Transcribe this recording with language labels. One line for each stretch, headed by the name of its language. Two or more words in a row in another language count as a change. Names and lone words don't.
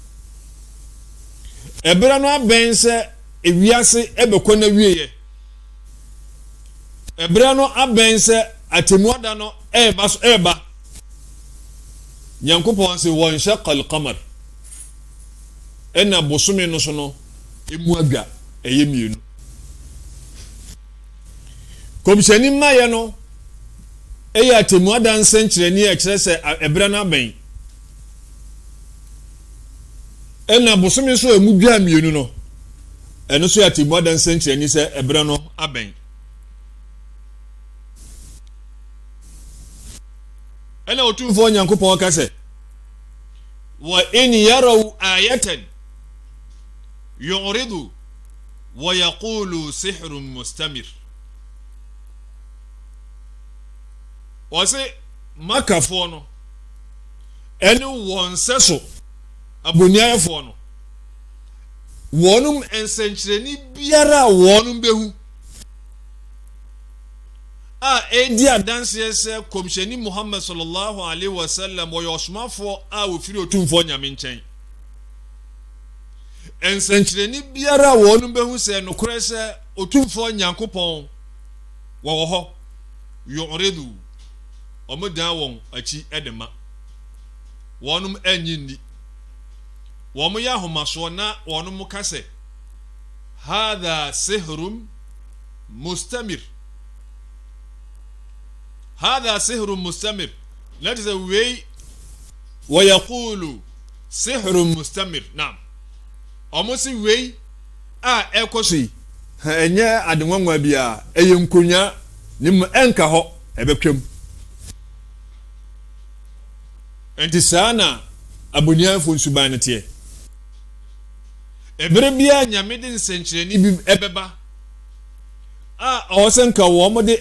Akan: ɛberɛ no abɛn sɛ ewiase ɛbɛkɔ na wieɛ ɛberɛ no abɛn sɛ atemu ada no ɛba Nyankopɔn se wɔn
Arabic: انشق القمر
Akan: ɛna bosome no so no emu adwa ɛyɛ mienu kɔmhyɛni mmayɛ no ɛyɛ atemu ada nsɛnkyerɛni a ɛkyerɛ sɛ ɛberɛ no abɛn ɛna bosome so emu dwa mienu no ɛno so yɛte mu adanse nkyerɛni sɛ ɛbrɛ no abɛn ɛna otumfoɔ nyankopɔn ka sɛ
Arabic: وإن يروا آية يعرضوا ويقولوا سحر مستمر
Akan: wɔse makafoɔ no ɛne wɔn sɛ so aboniaefoɔ no wɔnum nsɛnkyerɛni biara a wɔnum bɛhu a edi adanseɛ sɛ komhyɛni Muhammad
Arabic: صلى الله عليه وسلم
Akan: wɔyɛ ɔsomafoɔ a wɔfiri otumfoɔ nyame nkyɛn nsɛnkyerɛni biara a wɔnum bɛhu sɛ nokorɛ sɛ otumfoɔ nyankopɔn wɔwɔ hɔ yu'ridu ɔmo dan wɔn akyi ɛde ma wɔnum anyi ndi wɔn yɛ ahomasoɔ na wɔn ka sɛ
Arabic: هذا سحر مستمر هذا سحر مستمر
English: that is a way
Arabic: ويقول سحر مستمر
Akan: naam wɔn si wei a ɛkɔ so yi ɛnyɛ adenwanwa bi a ɛyɛ nkonya ne mu ɛnka hɔ ɛbɛtwam nti saa na aboniafo nsuban no teɛ ebere bia nyame de nsɛnkyerɛni bi ɛbɛba a ɔwɔsɛ nka wɔn de